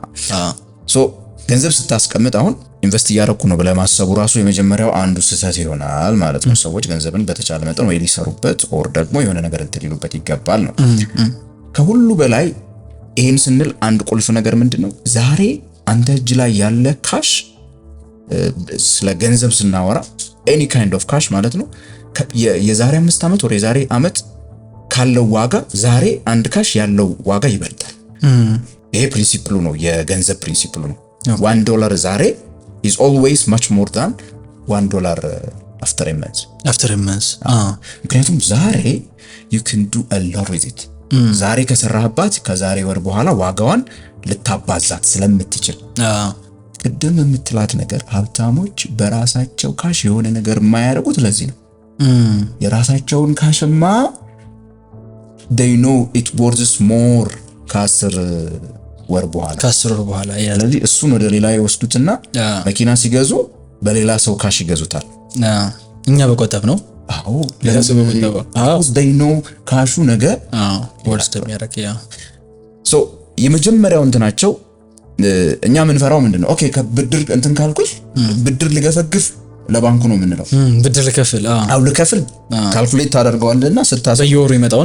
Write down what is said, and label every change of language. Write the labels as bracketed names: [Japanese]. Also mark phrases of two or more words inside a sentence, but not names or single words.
[Amharic] ገንዘብ ስታስቀምጥ አሁን ኢንቨስት እያደረኩ ነው ብለህ ማሰቡ ራሱ የመጀመሪያው አንዱ ስህተት ይሆናል ማለት ነው። ሰዎች ገንዘብን በተቻለ መጠን ወይ ሊሰሩበት ኦር ደግሞ የሆነ ነገር እንትን ሊሉበት ይገባል ነው። ከሁሉ በላይ ይሄን ስንል አንድ ቁልፍ ነገር ምንድነው? ዛሬ አንተ እጅ ላይ ያለ ካሽ ስለ ገንዘብ ስናወራ [English] any kind of cash [Amharic] ማለት ነው የዛሬ 5 ዓመት ወር የዛሬ ዓመት ካለው ዋጋ ዛሬ አንድ ካሽ ያለው ዋጋ ይበልጣል። ይሄ ፕሪንሲፕሉ ነው፣ የገንዘብ ፕሪንሲፕሉ ነው። $1 ዛሬ [English] is always much more than $1 after a month. [Amharic] ምክንያቱም ዛሬ [English] you can do a lot with it። [Amharic] ዛሬ ከሰራህባት ከዛሬ ወር በኋላ ዋጋዋን ልታባዛት ስለምትችል ቅድም የምትላት ነገር ሀብታሞች በራሳቸው ካሽ የሆነ ነገር የማያደርጉት ለዚህ ነው። የራሳቸውን ካሽማ [English] they know it worth more [Amharic] ከ10 ወር በኋላ ስለዚህ እሱን ወደ ሌላ ይወስዱትና መኪና ሲገዙ በሌላ ሰው ካሽ ይገዙታል። እኛ በቆጠብ ነው አዎ ለሰበብ ነው [English] they know [Amharic] ካሹ ነገር ወርስ እንደሚያደርግ ያ ሶ የመጀመሪያው እንትናቸው እኛ ምንፈራው ምንድነው ኦኬ ከብድር እንትን ካልኩሽ ብድር ልገፈግፍ ለባንኩ ነው የምንለው ብድር ልከፍል ልከፍል ካልኩሌት ታደርገዋለና ስታስብ በየወሩ ይመጣውን